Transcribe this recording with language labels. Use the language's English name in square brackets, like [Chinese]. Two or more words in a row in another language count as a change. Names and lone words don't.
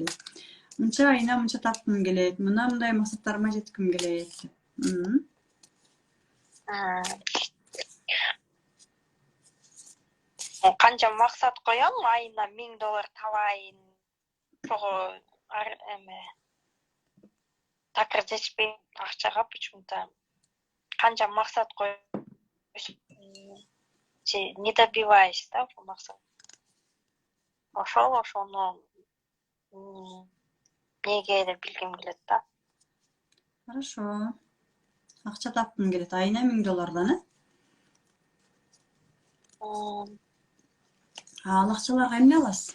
[Kyrgyz] Мынча айына мынча тапкым келет, мындай максаттарыма жетким келет. Канча максат коем, айына $1000 табайын. Ошого эме такыр жетпей акчага почему-то. Канча максат коем, [Russian] не добиваюсь, да, по максату. [Kyrgyz] Ошону неге деп билгим келет да. Хорошо. Акча тапкым келет. Айына $1000, Ал акчаларга эмне аласыз?